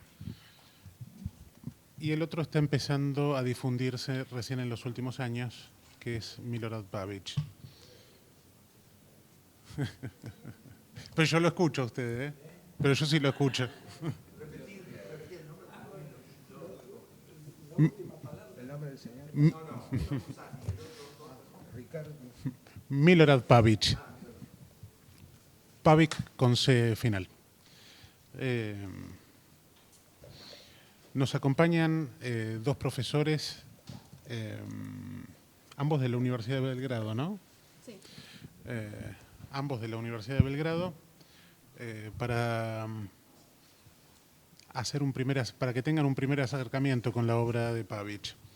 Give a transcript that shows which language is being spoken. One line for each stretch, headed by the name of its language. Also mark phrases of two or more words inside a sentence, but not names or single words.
Spanish: y el otro está empezando a difundirse recién en los últimos años, que es Milorad Pavić. Pero yo lo escucho a ustedes, ¿eh? Pero yo sí lo escucho. El nombre del señor. Milorad Pavić. Pavić con C final. Nos acompañan dos profesores, ambos de la Universidad de Belgrado, ¿no? Sí. Ambos de la Universidad de Belgrado, para que tengan un primer acercamiento con la obra de Pavić.